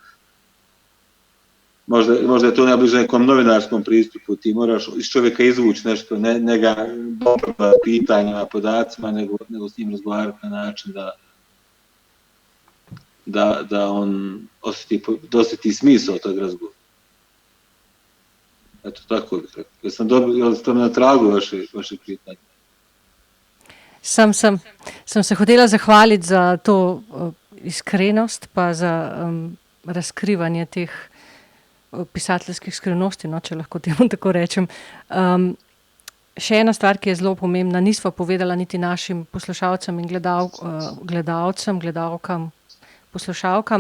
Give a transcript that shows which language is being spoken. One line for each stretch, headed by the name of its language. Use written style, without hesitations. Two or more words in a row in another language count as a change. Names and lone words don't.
Bosnian: Možda je to najbliže nekom novinarskom pristupu, ti moraš iz čovjeka izvući nešto, ne ga dobro pitanjima, podacima, nego s njim razgovarati na način da on osjeti smisao tog razgovora. Eto, tako bih rekao. Jel ste na tragu vaše pitanje?
Slovenian: Sam se hotela zahvaliti za to iskrenost, pa za razkrivanje teh pisateljskih skrivnosti, no, če lahko temu tako rečem. Še ena stvar, ki je zelo pomembna, nisva povedala niti našim poslušalcem in gledalkam, poslušalkam.